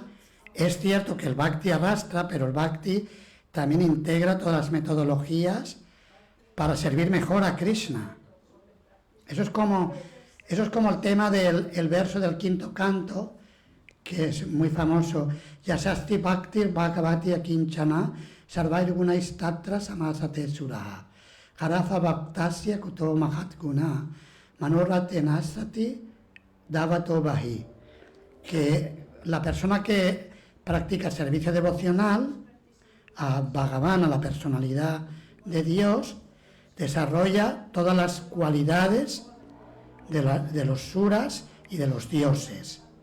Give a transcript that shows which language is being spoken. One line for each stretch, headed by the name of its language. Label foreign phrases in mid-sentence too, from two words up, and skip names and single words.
Spanish: Es cierto que el Bhakti arrastra, pero el Bhakti también integra todas las metodologías para servir mejor a Krishna. Eso es como el tema del verso del quinto canto, que es muy famoso.
Sanskrit: यस्यास्ति भक्तिर् भगवत्य् अकिञ्चना सर्वैर् गुणैस् तत्र समासते सुराः हराव् अभक्तस्य कुतो महद् गुणा मनोरथेनासति धावतो बहिः.
Spanish: Que la persona que practica servicio devocional a Bhagavan, a la personalidad de Dios, desarrolla todas las cualidades de los suras y de los dioses.